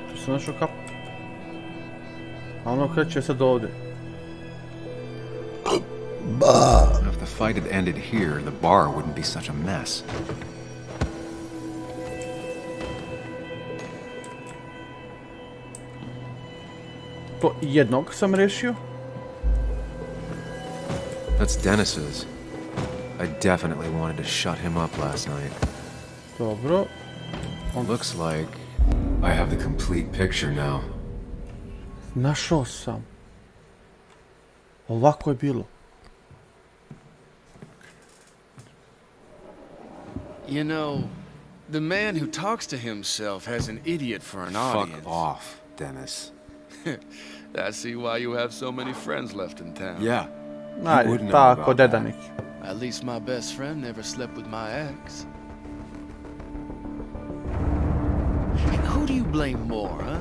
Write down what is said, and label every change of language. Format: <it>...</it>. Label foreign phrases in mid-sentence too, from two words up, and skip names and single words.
<sr>sam našao kap. A ono kreće sad ovdje.</sr> <en>If the fight had ended here, the bar wouldn't be such a mess.</en> <sr>To jednog sam rešio.</sr> <en>That's Dennis's. I definitely wanted to shut him up last night.</en> <sr>Dobro.</sr> <en>Looks like I have the complete picture now.</en> <sr>Našao sam. Ovako je bilo.</sr> <en>You know, the man who talks to himself has an idiot for an audience. Fuck off, Dennis. I see why you have so many friends left in town. Yeah.</en> <sr>Ajde, tako, deda neki.</sr> <en>At least my best friend never slept with my ex. Who do you blame more, huh?</en>